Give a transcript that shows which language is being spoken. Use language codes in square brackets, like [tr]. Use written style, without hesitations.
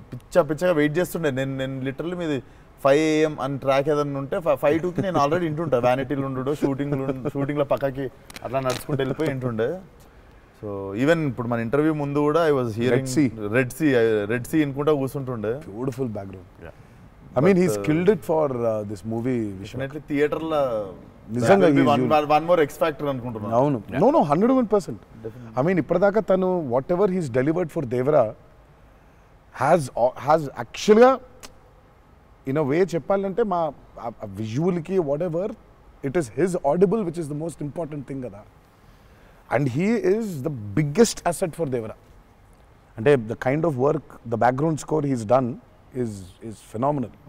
[te] పిచ్చగా wait చేస్తుండే. నేను literally మీది 5 AM అని ట్రాక్ ఏదన్నా ఉంటే 5:02కి నేను ఆల్రెడీ ఇంటుంటా. వ్యానిటీలు ఉండు, షూటింగ్లో పక్కకి అట్లా నడుచుకుంటూ వెళ్ళిపోయి ఇంటుండే. సో ఈవెన్ ఇప్పుడు మన ఇంటర్వ్యూ ముందు కూడా [en] I was hearing [te] red see అనుకుంటా కూర్చుంటుండే. [en] Beautiful background. I mean, he's killed it for this movie. Definitely theater la [te] nizanga [en] one more X factor anukuntunna. No 101%. I mean, [te] ippadaaka tanu [en] whatever he's delivered for Devara has యాక్చువల్గా in a way [te] చెప్పాలంటే మా విజువల్కి [en] Whatever it is his audible which is the most important thing కదా. And he is the biggest asset for Devara. అంటే the kind of work the background score he's done is phenomenal.